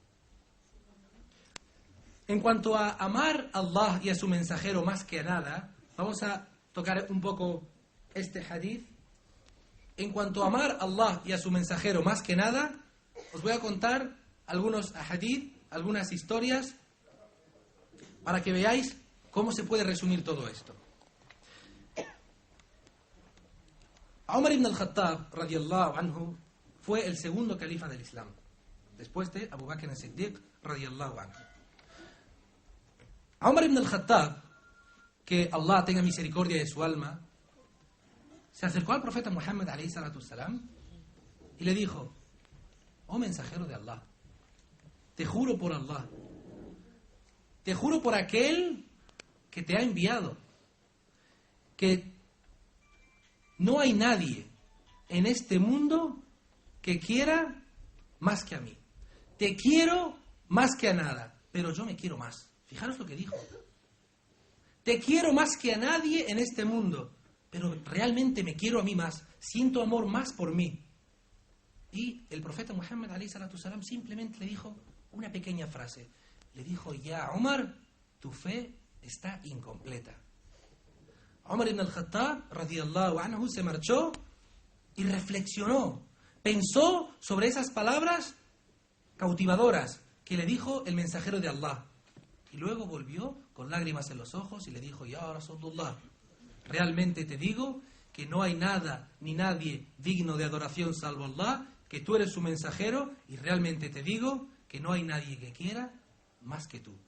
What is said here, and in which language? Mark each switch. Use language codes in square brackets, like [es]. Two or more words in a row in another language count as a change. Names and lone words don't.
[es] En cuanto a amar a Allah y a su mensajero más que a nada, vamos a tocar un poco este hadith. En cuanto a amar a Allah y a su mensajero más que nada, os voy a contar algunos hadith, algunas historias, para que veáis cómo se puede resumir todo esto. Umar ibn al-Khattab, [ar] رضي الله عنه, [es] fue el segundo califa del Islam, después de Abu Bakr as-Siddiq, [ar] رضي الله عنه. [es] Umar ibn al-Khattab, que Allah tenga misericordia de su alma, se acercó al profeta Muhammad [ar] عليه الصلاة السلام [es] y le dijo: oh mensajero de Allah, te juro por Allah, te juro por aquel que te ha enviado, que no hay nadie en este mundo que quiera más que a mí. Te quiero más que a nada, pero yo me quiero más. Fijaros lo que dijo. Te quiero más que a nadie en este mundo, pero realmente me quiero a mí más. Siento amor más por mí. Y el profeta Muhammad [ar] عليه الصلاة السلام [es] simplemente le dijo una pequeña frase. Le dijo: ya Umar, tu fe está incompleta. Umar ibn al-Khattab [ar] رضي الله عنه [es] se marchó y reflexionó, pensó sobre esas palabras cautivadoras que le dijo el mensajero de Allah. Y luego volvió con lágrimas en los ojos y le dijo: [ar] يا رسول الله, [es] realmente te digo que no hay nada ni nadie digno de adoración salvo Allah, que tú eres su mensajero, y realmente te digo que no hay nadie que quiera más que tú.